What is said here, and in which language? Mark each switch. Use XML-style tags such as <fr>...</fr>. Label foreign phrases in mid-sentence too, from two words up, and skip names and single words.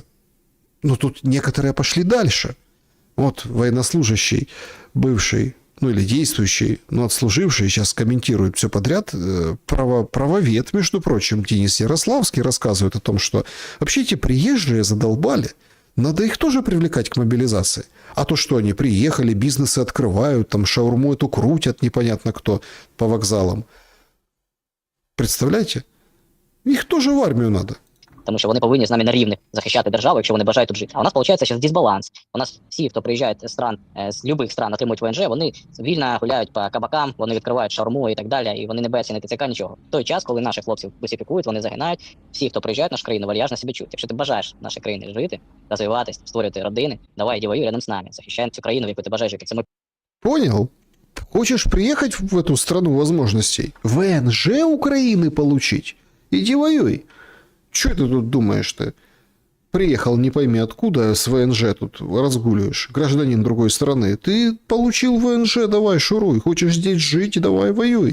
<ru>Но тут некоторые пошли дальше. Вот военнослужащий, бывший, ну или действующий, но отслуживший, сейчас комментирует все подряд, правовед, между прочим, Денис Ярославский рассказывает о том, что вообще эти приезжие задолбали, надо их тоже привлекать к мобилизации. А то, что они приехали, бизнесы открывают, там шаурму эту крутят, непонятно кто, по вокзалам. Представляете? Их тоже в армию надо.</ru> <uk>Тому що вони повинні з нами на рівних захищати державу, якщо вони бажають тут жити. А у нас, виходить, зараз дисбаланс. У нас всі, хто приїжджають з стран, з будь-яких стран, отримують ВНЖ, вони вільно гуляють по кабакам, вони відкривають шаурму і так далі, і вони не бояться ні ТЦК, нічого. В той час, коли наших хлопців бусифікують, вони загинають, всі, хто приїжджають в нашу країну, вальяжно себе чують. Якщо ти бажаєш в нашій країні жити, розвиватись, створювати родини, давай, іди воюй рядом з нами, захищаємо цю країну, в яку ти бажаєш жити. Це ми.</uk> <ru>Понял? Хочешь приехать в эту страну возможностей? ВНЖ Украины получить? Иди воюй. Че ты тут думаешь ты? Приехал не пойми откуда, с ВНЖ тут разгуливаешь, гражданин другой страны. Ты получил ВНЖ, давай шуруй. Хочешь здесь жить, давай воюй.</ru>